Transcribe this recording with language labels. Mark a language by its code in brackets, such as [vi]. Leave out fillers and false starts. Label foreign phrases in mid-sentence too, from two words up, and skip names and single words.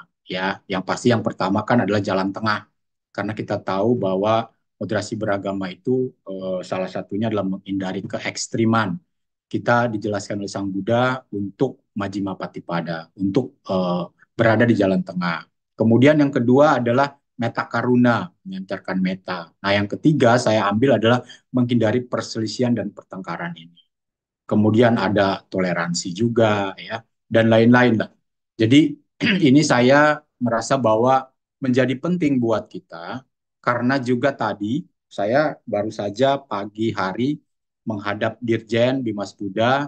[id] Ya, yang pasti yang pertama kan adalah jalan tengah. Karena kita tahu bahwa moderasi beragama itu salah satunya adalah menghindari keekstriman. Kita dijelaskan oleh Sang Buddha untuk [pi] Majjhima Patipada, [id] untuk berada di jalan tengah. Kemudian yang kedua adalah [pi] metta karuna, [id] menyancarkan metta. Nah, yang ketiga saya ambil adalah menghindari perselisihan dan pertengkaran ini. Kemudian ada toleransi juga ya, dan lain-lain lah. Jadi ini saya merasa bahwa menjadi penting buat kita karena juga tadi saya baru saja pagi hari menghadap Dirjen Bimas Buddha.